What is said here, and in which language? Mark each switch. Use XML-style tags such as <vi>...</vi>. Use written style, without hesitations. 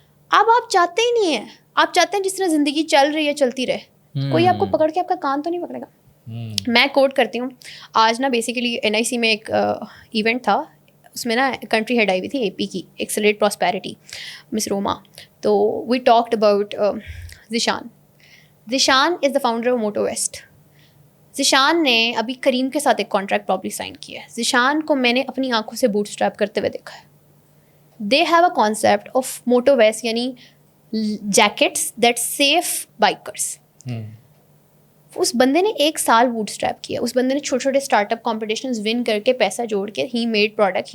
<ur>اب آپ چاہتے ہی نہیں ہیں, آپ چاہتے ہیں جس طرح زندگی چل رہی ہے چلتی رہے, کوئی آپ کو پکڑ کے آپ کا کان تو نہیں پکڑے گا. میں کوٹ کرتی ہوں, آج نا بیسیکلی NIC میں ایک ایونٹ تھا, اس میں نا کنٹری ہیڈ آئی ہوئی تھی AP کی, ایکسلریٹ پراسپیرٹی, مس روما.</ur> <en>تو we talked about Zeeshan. Zeeshan is the founder of moto vest.</en> <ur>Zeeshan نے ابھی کریم کے ساتھ ایک کانٹریکٹ پرابلی سائن کیا ہے. ذیشان کو میں نے اپنی آنکھوں سے بوٹ اسٹریپ کرتے ہوئے دیکھا ہے.</ur> <en>They have a concept of moto vest, یعنی jackets that save bikers.</en> <ur>اس بندے نے 1 سال بوٹ اسٹریپ کیا. اس بندے نے چھوٹے اسٹارٹ اپ کمپٹیشنز ون کر کے پیسہ جوڑ کے ہی میڈ پروڈکٹ.</ur>